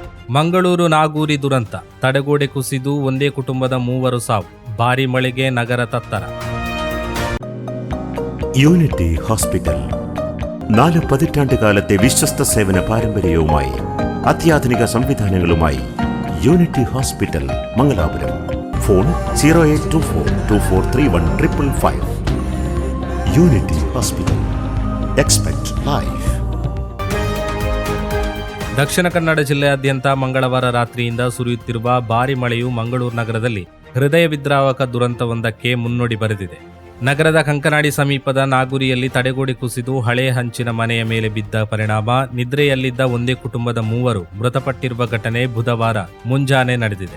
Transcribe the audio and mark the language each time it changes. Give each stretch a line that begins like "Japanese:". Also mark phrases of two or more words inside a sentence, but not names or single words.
Kannada: ಮಂಗಳೂರು ನಾಗೂರಿ ದುರಂತ, ತಡೆಗೋಡೆ ಕುಸಿದು ಒಂದೇ ಕುಟುಂಬದ 3 ಸಾವು, ಭಾರಿ ಮಳೆಗೆ ನಗರ ತತ್ತರ.
Malayalam: യൂണിറ്റി ഹോസ്പിറ്റൽ 4 പതിറ്റാണ്ടുകാലത്തെ വിശ്വസ്ത സേവന പാരമ്പര്യവുമായി അത്യാധുനിക സംവിധാനങ്ങളുമായി യൂണിറ്റി ഹോസ്പിറ്റൽ മംഗലാപുരം. ഫോൺ 0824243155. യൂണിറ്റി ഹോസ്പിറ്റൽ,
English: expect life.
Kannada: ದಕ್ಷಿಣ ಕನ್ನಡ ಜಿಲ್ಲೆಯಾದ್ಯಂತ ಮಂಗಳವಾರ ರಾತ್ರಿಯಿಂದ ಸುರಿಯುತ್ತಿರುವ ಭಾರಿ ಮಳೆಯು ಮಂಗಳೂರು ನಗರದಲ್ಲಿ ಹೃದಯ ವಿದ್ರಾವಕ ದುರಂತವೊಂದಕ್ಕೆ ಮುನ್ನುಡಿ ಬರೆದಿದೆ. ನಗರದ ಕಂಕನಾಡಿ ಸಮೀಪದ ನಾಗೂರಿಯಲ್ಲಿ ತಡೆಗೋಡೆ ಕುಸಿದು ಹಳೆ ಹಂಚಿನ ಮನೆಯ ಮೇಲೆ ಬಿದ್ದ ಪರಿಣಾಮ ನಿದ್ರೆಯಲ್ಲಿದ್ದ ಒಂದೇ ಕುಟುಂಬದ 3 ಮೃತಪಟ್ಟಿರುವ ಘಟನೆ ಬುಧವಾರ ಮುಂಜಾನೆ ನಡೆದಿದೆ.